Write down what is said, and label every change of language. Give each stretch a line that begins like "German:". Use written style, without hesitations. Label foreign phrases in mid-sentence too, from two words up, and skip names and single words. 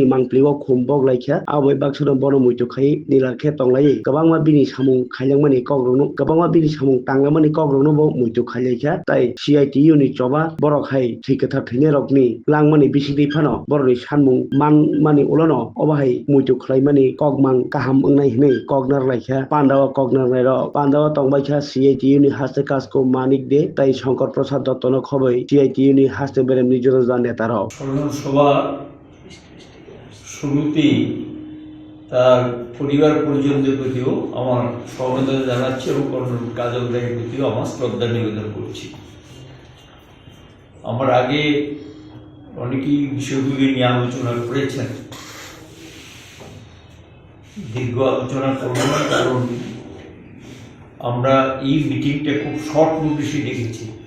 Kok Borok: mangpliwo khumbok laikha abai baksono bono muitu khai nilarkhe tonglai kwbangma bini samung khailangmani kogronu kwbangma bini samung tanglamani kogronu bo muitu khailaikha tai CITU ni choba borok hai thikathar thine rokni langmani bisingri phano boroni sanmung mani ulono obahai muitu khlaimani kokmang kaham ungnai hinai koknar laikha Pandawa Kognaro, Pandawa Tongbacha, CITU ni haste kasko manik de, tai Shankar Prasad Dottono Khoboi, CITU ni haste berem Nijorozan Netaro.
Bangla: সভা শুরুতেই তার পরিবার পরিজনদের প্রতিও আমার সমবেদনা জানাচ্ছি এবং কাজল রায়ের প্রতিও আমার শ্রদ্ধা নিবেদন করছি। আমার আগে অনেকেই বিষয়গুলি নিয়ে আলোচনা করেছেন, দীর্ঘ আলোচনা করব না, কারণ আমরা এই মিটিংটা খুব
English: short notice
Bangla: ডেকেছি।